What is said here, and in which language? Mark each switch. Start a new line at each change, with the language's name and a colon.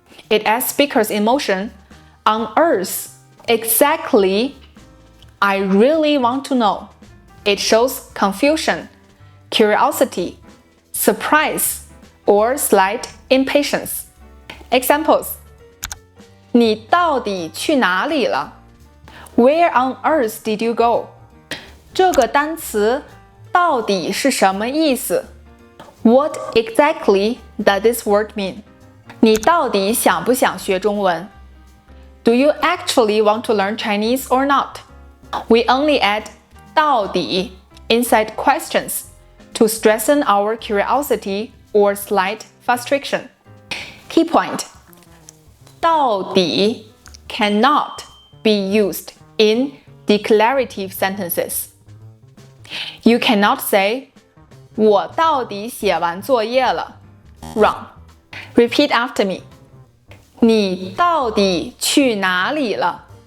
English: It adds speaker's emotion. On earth, exactly, I really want to know. It shows confusion, curiosity, surprise, or slight impatience. Examples.
Chinese: 你到底去哪里了?
English: Where on earth did you go?
Chinese: 这个单词到底是什么意思?
English: What exactly does this word mean?
Chinese: 你到底想不想学中文?
English: Do you actually want to learn Chinese or not? We only add 到底 inside questions to strengthen our curiosity or slight frustration. Key point. 到底 cannot be used in declarative sentences. You cannot say
Chinese: 我到底写完作业了.
English: Wrong. Repeat after me.
Chinese: 你到底去哪里了?